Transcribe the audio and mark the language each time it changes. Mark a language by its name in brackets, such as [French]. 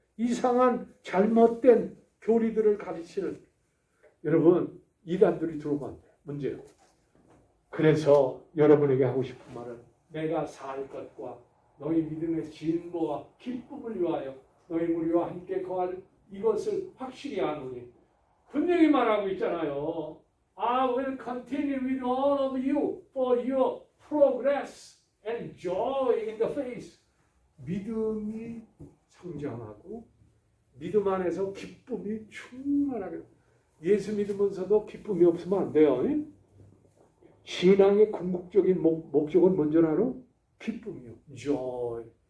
[Korean] 이상한 잘못된 교리들을 가르치는 여러분 이단들이 들어오면 안 돼. 문제요. 그래서 여러분에게 하고 싶은 말은 내가 살 것과 너희 믿음의 진보와 기쁨을 위하여 너희 무리와 함께 거할 이것을 확실히 아노니 분명히 말하고 있잖아요. [English] I will continue with all of you for your progress and joy in the faith. [Korean] 믿음이 성장하고 믿음 안에서 기쁨이 충만하게. 예수 믿으면서도 기쁨이 없으면 안 돼요. 신앙의 궁극적인 목적은 뭔지 알아? 기쁨이요. joy.